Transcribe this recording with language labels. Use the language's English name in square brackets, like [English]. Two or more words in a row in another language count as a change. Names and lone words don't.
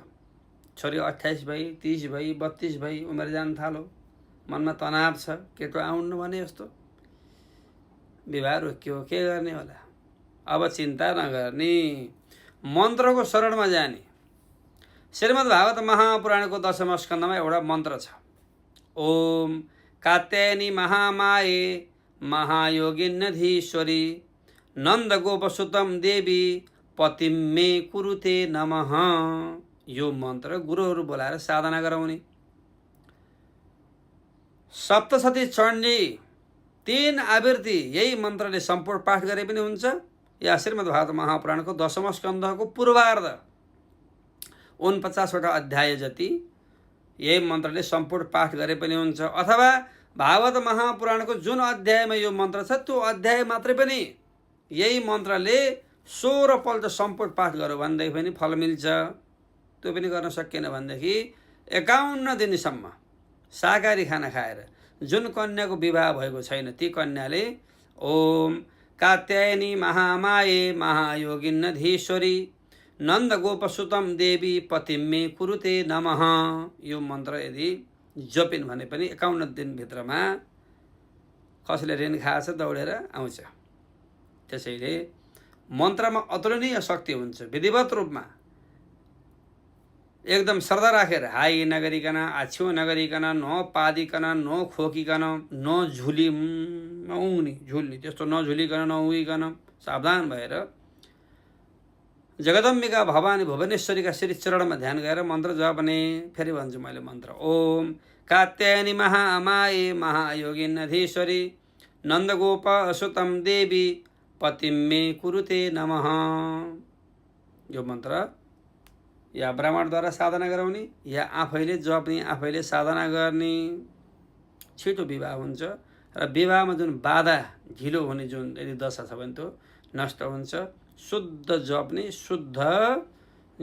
[Nepali] छोरी 28 भई, 30 भई, 32 भई उमेर जान थालो, मनमा तनाव छ, केटो आउन्न भने जस्तो। विवाह रोकियो, के गर्ने होला। अब चिन्ता नगर्ने, मन्त्रको शरणमा जाने। श्रीमद् भागवत महापुराणको 10औं स्कन्धमा एउटा मन्त्र छ। [Sanskrit] ओम कात्यायनी महामाये महायोगिन्यधीश्वरी नन्दगोपसुतं देवी पतिं मे कुरुते नमः। [Nepali] यो मन्त्र गुरुहरू बोलाएर साधना गराउने। सप्तशती चण्डी 3 आवृत्ति यही मन्त्रले सम्पूर्ण पाठ गरे पनि हुन्छ, या श्रीमद् भागवत महापुराणको 10औं स्कन्धको पूर्वार्ध 49वटा अध्याय जति यही मन्त्रले सम्पूर्ण पाठ गरे पनि हुन्छ। अथवा भागवत महापुराणको जुन अध्यायमा यो मन्त्र छ त्यो अध्याय मात्रै पनि यही मन्त्रले 16 पल्ट सम्पूर्ण पाठ गऱ्यो भनेदेखि पनि फल मिल्छ। त्यो पनि गर्न सकिएन भनेदेखि 51 दिनसम्म शाकाहारी खाना खाएर जुन कन्याको विवाह भएको छैन ती कन्याले [Sanskrit] ओम कात्यायनी महामाये महायोगिन्यधीश्वरी नन्दगोपसुतं देवी पतिं मे कुरुते नमः [Nepali] यो मन्त्र यदि जपिन् भने पनि 51 दिनभित्रमा कसले ऋण खाएछ दौडेर आउँछ। त्यसैले मन्त्रमा अतुलनीय शक्ति हुन्छ। विधिवत रूपमा एकदम श्रद्धा राखेर हाई नगरिकन, आछ्यो नगरिकन, नपादिकन, नखोकिकन, झुल्ने त्यस्तो नझुलिकन, नउइकन सावधान भएर जगदम्बिका भवानी भुवनेश्वरीका श्री चरणमा ध्यान गरेर मन्त्र जप्ने। फेरि भन्छु मैले मन्त्र। [Sanskrit] ओम कात्यायनी महामाये महायोगिन्यधीश्वरी नन्दगोपसुतं देवी पतिं मे कुरुते नमः। [Nepali] यो मन्त्र या ब्राह्मणद्वारा साधना गराउने या आफैले जप्ने, आफैले साधना गर्ने। छिटो विवाह हुन्छ र विवाहमा जुन बाधा ढिलो हुने जुन यदि दशा छ भने त्यो नष्ट हुन्छ। शुद्ध जप्ने, शुद्ध जपाउने।